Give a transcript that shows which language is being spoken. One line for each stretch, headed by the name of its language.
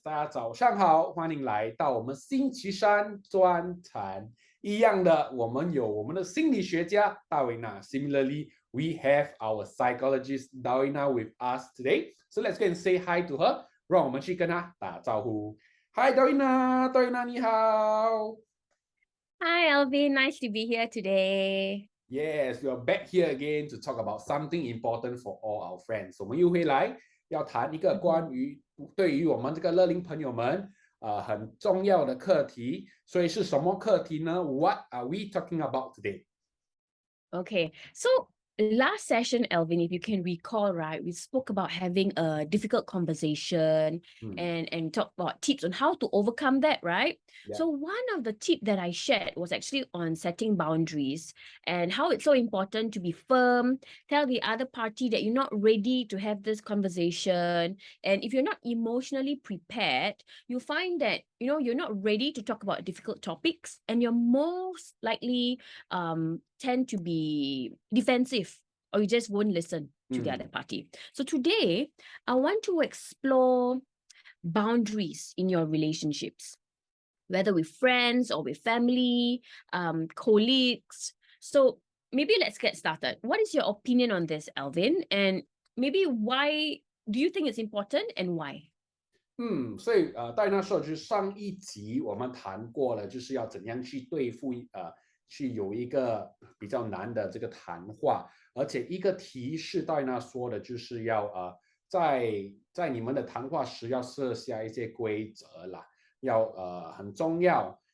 Chinese: 大家早上好，欢迎来到我们星期三专谈。一样的，我们有我们的心理学家大维娜。
English: Similarly, we have our psychologist Dawina with us today. So let's go and say hi to her.
Chinese: 让我们去跟她打招呼。
English: Hi Dawina，
Chinese: 你好。
English: Hi, Alvin. Nice to be here today. Yes, we are back here again to talk about something important for all our friends.
Chinese: 我们又回来要谈一个关于对于我们这个乐龄朋友们很重要的课题。所以是什么课题呢？
English: What are we talking about today? Okay, so last session, Alvin, if you can recall, right, we spoke about having a difficult conversation and talk about tips on how to overcome that, right? Yeah. So one of the tips that I shared was actually on setting boundaries and how it's so important to be firm, tell the other party that you're not ready to have this conversation. And if you're not emotionally prepared, you'll find that, you're not ready to talk about difficult topics and you're most likely tend to be defensive or you just won't listen to the other party. So today, I want to explore boundaries in your relationships, whether with friends or with family, colleagues. So maybe let's get started. What is your opinion on this, Alvin? And maybe why do you think it's important and why?
Chinese: 所以戴娜说就是上一集我们谈过了，就是要怎样去对付去有一个比较难的这个谈话，而且一个提示戴娜说的就是要在你们的谈话时要设下一些规则啦，要很重要。